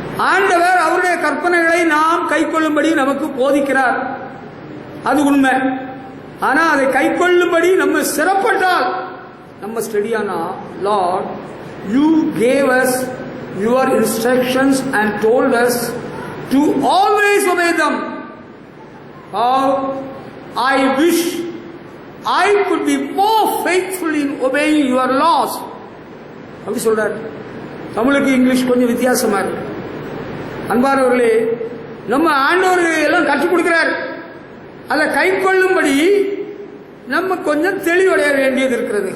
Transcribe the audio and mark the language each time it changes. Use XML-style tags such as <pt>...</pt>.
<ta>ஆண்டவர் அவருடைய கற்பனைகளை நாம் கை கொள்ளும்படி நமக்கு போதிக்கிறார், அது உண்மை. ஆனா அதை கை கொள்ளும்படி நம்ம சிறப்பட்டால், நம்ம ஸ்டடியானா,</ta> <en>Lord you gave us your instructions and told us to always obey them. How I wish I could be more faithful in obeying your laws.</en> <ta>அப்படி சொல்றார். தமிழுக்கு இங்கிலீஷ் கொஞ்சம் வித்தியாசமா இருக்கு. அன்பானவர்களே, நம்ம ஆண்டவர் எல்லாம் கற்றுக் கொடுக்கிறார். அதை கை கொள்ளும்படி நம்ம கொஞ்சம் தெளிவடைய வேண்டியது இருக்கிறது.</ta>